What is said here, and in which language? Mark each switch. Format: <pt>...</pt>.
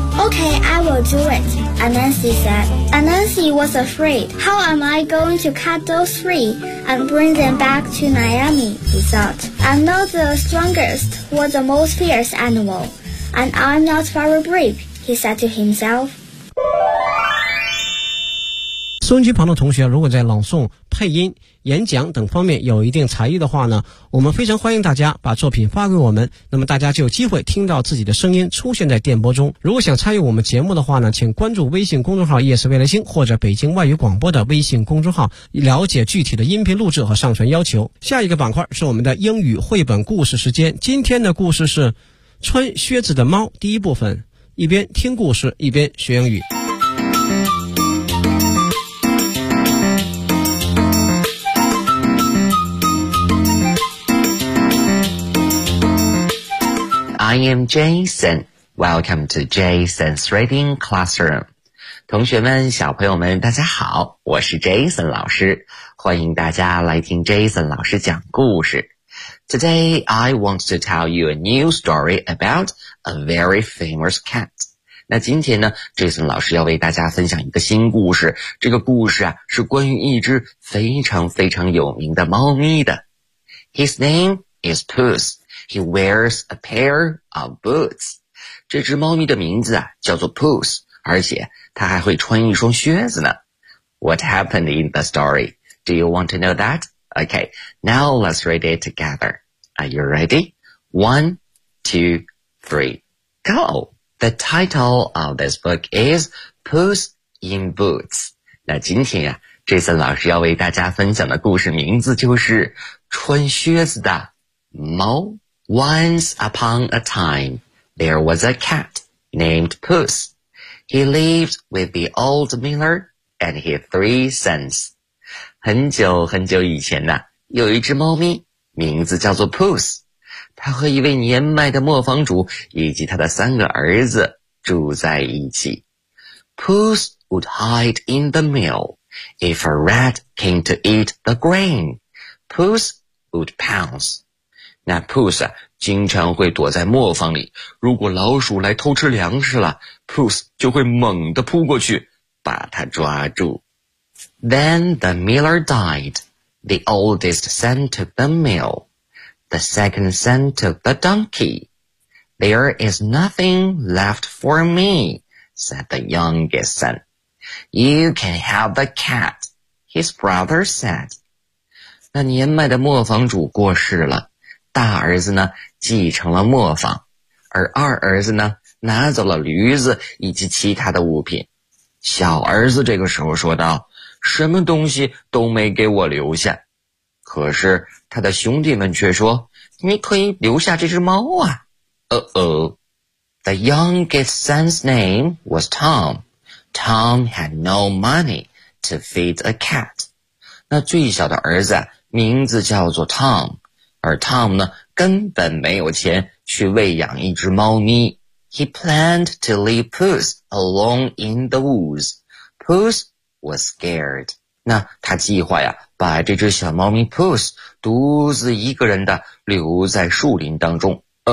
<en>Okay, I will do it, Nancy said. Nancy was afraid. How am I going to cut those three and bring them back to Naomi? He thought. I'm not the strongest or the most fierce animal, and I'm not very brave, he said to himself.</en> <zh>收音机旁的同学，如果在朗诵、配音、演讲等方面有一定才艺的话呢，我们非常欢迎大家把作品发给我们，那么大家就有机会听到自己的声音出现在电波中。如果想参与我们节目的话呢，请关注微信公众号夜色未来星或者北京外语广播的微信公众号，了解具体的音频录制和上传要求。下一个板块是我们的英语绘本故事时间，今天的故事是穿靴子的猫，第一部分，一边听故事一边学英语。</zh> <en>I am Jason. Welcome to Jason's Reading Classroom.</en> <zh>同学们，小朋友们，大家好，我是 Jason 老师，欢迎大家来听 Jason 老师讲故事。</zh> <en>Today, I want to tell you a new story about a very famous cat.</en> <zh>那今天呢 ,Jason 老师要为大家分享一个新故事。这个故事啊，是关于一只非常非常有名的猫咪的。</zh> <en>His name is Puss. He wears a pair of boots.</en> <zh>这只猫咪的名字啊叫做 Puss, 而且它还会穿一双靴子呢。</zh> <en>What happened in the story? Do you want to know that? Okay, now let's read it together. Are you ready? One, two, three, go! The title of this book is Puss in Boots.</en> <zh>那今天呀、Jason 老师要为大家分享的故事名字就是穿靴子的猫。</zh> <en>Once upon a time, there was a cat named Puss. He lived with the old miller and his three sons.</en> <zh>很久很久以前呢，有一只猫咪，名字叫做 Puss。他和一位年迈的磨坊主以及他的三个儿子住在一起。</zh> <en>Puss would hide in the mill. If a rat came to eat the grain, Puss would pounce.</en> <zh>那 Puss 啊，经常会躲在磨坊里。如果老鼠来偷吃粮食了， Puss 就会猛地扑过去，把它抓住。</zh> <en>Then the miller died. The oldest son took the mill. The second son took the donkey. There is nothing left for me, said the youngest son. You can have the cat, his brother said.</en> <zh>那年迈的磨坊主过世了，大儿子呢继承了磨坊，而二儿子呢拿走了驴子以及其他的物品。小儿子这个时候说道，什么东西都没给我留下。可是他的兄弟们却说，你可以留下这只猫啊。</zh> <en>The youngest son's name was Tom. Tom had no money to feed a cat.</en> <zh>那最小的儿子、名字叫做 Tom. 而 Tom 呢根本没有钱去喂养一只猫咪。</zh> <en>He planned to leave Puss alone in the woods. Puss was scared.</en> <zh>那他计划呀把这只小猫咪 Puss 独自一个人的留在树林当中。</zh>